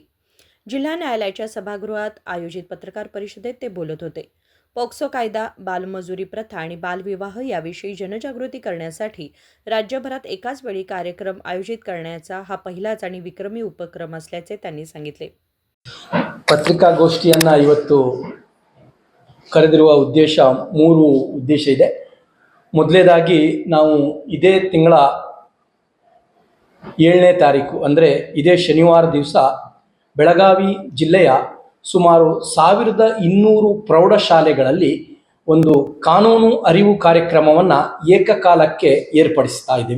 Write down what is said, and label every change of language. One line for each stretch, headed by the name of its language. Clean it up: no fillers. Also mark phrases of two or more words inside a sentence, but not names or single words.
Marathi: जिल्हा न्यायालयाच्या सभागृहात आयोजित पत्रकार परिषदेत ते बोलत होते. पॉक्सो कायदा, बालमजुरी प्रथा आणि बालविवाह याविषयी जनजागृती करण्यासाठी राज्यभरात एकाच वेळी कार्यक्रम आयोजित करण्याचा हा पहिलाच आणि विक्रमी उपक्रम असल्याचे त्यांनी सांगितले.
Kannada: ಪತ್ರಿಕಾಗೋಷ್ಠಿಯನ್ನು ಇವತ್ತು ಕರೆದಿರುವ ಮೂರು ಉದ್ದೇಶ ಇದೆ. ಮೊದಲನೇದಾಗಿ ನಾವು ಇದೇ ತಿಂಗಳ 7ನೇ ತಾರೀಕು ಅಂದರೆ ಇದೇ ಶನಿವಾರ ದಿವಸ ಬೆಳಗಾವಿ ಜಿಲ್ಲೆಯ ಸುಮಾರು 1200 ಪ್ರೌಢಶಾಲೆಗಳಲ್ಲಿ ಒಂದು ಕಾನೂನು ಅರಿವು ಕಾರ್ಯಕ್ರಮವನ್ನು ಏಕಕಾಲಕ್ಕೆ ಏರ್ಪಡಿಸ್ತಾ ಇದ್ದೀವಿ.